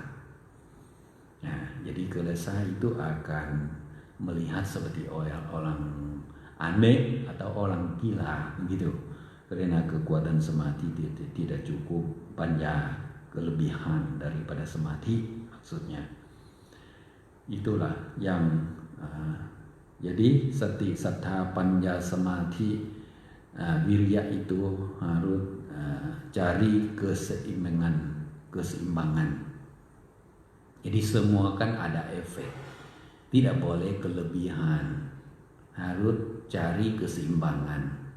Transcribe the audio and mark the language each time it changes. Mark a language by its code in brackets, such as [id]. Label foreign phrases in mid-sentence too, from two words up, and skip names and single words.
[id] Jadi gelisah itu akan melihat seperti orang aneh atau orang gila begitu. Karena kekuatan samadhi tidak cukup, panja kelebihan daripada samadhi maksudnya. Itulah yang jadi [pi] sati, saddha, panja, samadhi, [id] wirya itu harus cari keseimbangan. Jadi semua kan ada efek, tidak boleh kelebihan, harus cari keseimbangan.